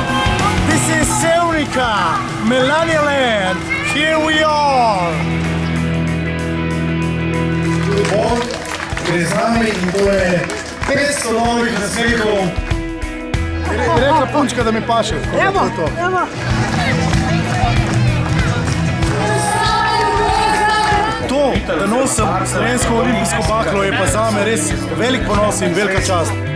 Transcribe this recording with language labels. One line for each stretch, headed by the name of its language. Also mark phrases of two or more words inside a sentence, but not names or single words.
English: This is Sevnica, Melania Land, here we are!
Slovenian: On gre z nami in to je 500 novih nasmehov. Je rekla punčka, da mi paše. Evo, evo. To, da nosim slovensko olimpijsko baklo, je pa zame res velik ponos in velika čast.